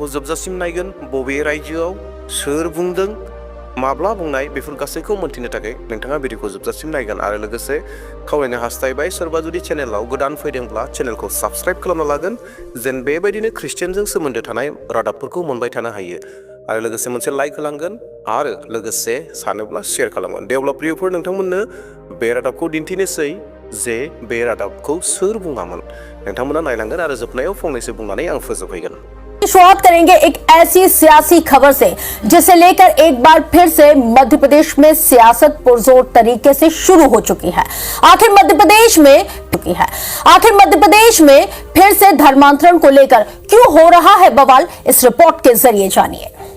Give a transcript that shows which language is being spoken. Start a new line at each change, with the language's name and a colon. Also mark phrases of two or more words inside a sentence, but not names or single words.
Bodo: जोबजासिम नायगोन बबे रायजोआव सोर बुंदों माब्ला बुंनाय बेफोर गासैखौ मोनथिनो थाखाय नोंथाङा भिडिअखौ जोबजासिम नायगोन आरो लोगोसे खावलायनो हास्थायबाय सोरबा जुदि चेनेलाव गोदान फैदोंब्ला चेनेलखौ साबस्क्राइब खालामना लागोन जेन बेबायदिनो ख्रिस्टियानजों सोमोन्दो थानाय रादाबफोरखौ मोनबाय थानो हायो आरो लोगोसे मोनसे लाइक होलांगोन आरो लोगोसे सानोब्ला शेयार खालामगोन दे अब्ला प्रियफोर नोंथांमोननो बे रादाबखौ दिन्थिनोसै जे बे रादाबखौ सोर बुङामोन नोंथांमोना नायलांगोन आरो जोबनायाव फंनैसो बुंनानै आं फोजोबहैगोन
Hindi: शुरुआत करेंगे एक ऐसी सियासी खबर से जिसे लेकर एक बार फिर से मध्य प्रदेश में सियासत पुरजोर तरीके से शुरू हो चुकी है। आखिर मध्य प्रदेश में फिर से धर्मांतरण को लेकर क्यों हो रहा है बवाल, इस रिपोर्ट के जरिए जानिए।